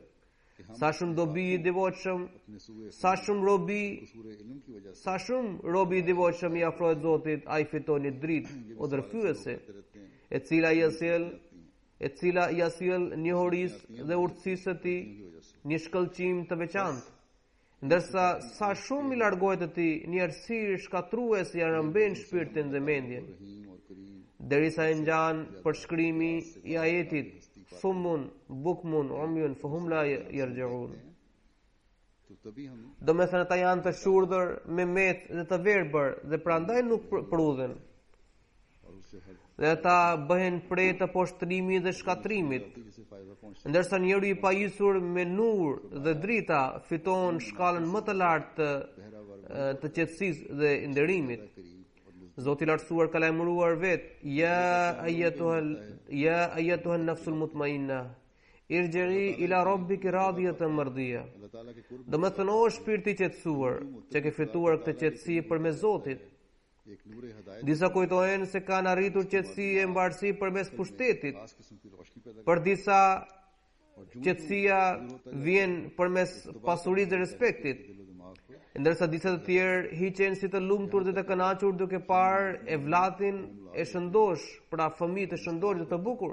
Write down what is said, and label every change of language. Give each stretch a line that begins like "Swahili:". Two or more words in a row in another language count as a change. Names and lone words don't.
Albanian: Sa shumë dobi i devotshëm, sa shumë robi i devotshëm i afrohet Zotit, ai fiton një dritë udhërfyese, e cila i sjell njohurisë dhe urtësisë së tij një shkëlqim të veçantë. Ndërsa sa shumë i largohet atij, një errësirë shkatruese ja rëmben shpirtin dhe mendjen, derisa e ngjan përshkrimi i ajetit
Arabic: صم بكم عمي فهم لا يرجعون.
Albanian: Do me thënë ata janë të shurdhër, me met dhe të verbër dhe prandaj nuk prudhen. Dhe ata bëhen prej të poshtrimit dhe shkatrimit. Ndërsa njeriu i pajisur me nur dhe drita fiton shkallën më të lartë të qetësisë dhe nderimit. Zoti i lartësuar ka lajmëruar vet:
Arabic: يا أيتها النفس المطمئنة ارجعي إلى ربك راضية مرضية.
Albanian: Do me thënë, o shpirti i qetësuar, që ke fituar këtë qetësi përmes Zotit. Disa kujtojnë se kanë arritur qetësi e mbarësi përmes pushtetit. Për disa qetësia vjen përmes pasurisë dhe respektit, ndërsa disa të tjerë hiqen si të lumtur dhe të kënaqur duke parë evlatin e shëndosh, pra fëmijë të shëndosh dhe të bukur.